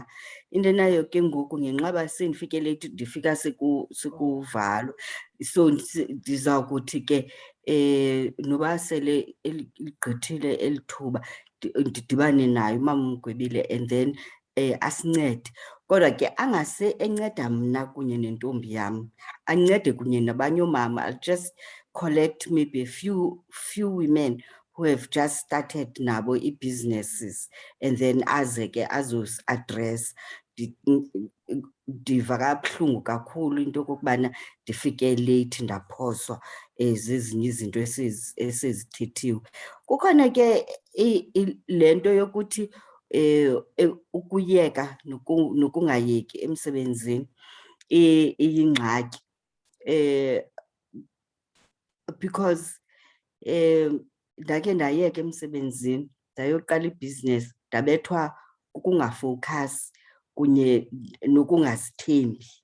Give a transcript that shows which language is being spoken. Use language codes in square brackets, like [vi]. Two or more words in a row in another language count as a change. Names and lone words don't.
[xh] Into nayo ke ngoku ngenxaba sendifike late ndifika sekuvalo. So ndiza kuthi ke noba sele ligqithile elithuba ndidibane nayo uMama uMgwebile and then asincede. Kodwa ke angase enceda mna kunye nentombi yam, ancede kunye nabanye oomama. [en] I'll just collect maybe a few women who have just started [xh] nabo businesses, and then azeke azos address ndiva kabuhlungu kakhulu into okokubana ndifike late ndaphoswa zezinye izinto esezithethiwe. Kukhona ke le nto yokuthi ukuyeka nokungayeki emsebenzini iyingxaki because ndakhe ndayeka emsebenzini ndayoqala ibhizinesi ndabethwa ukungafocus kunye nokungazithembi.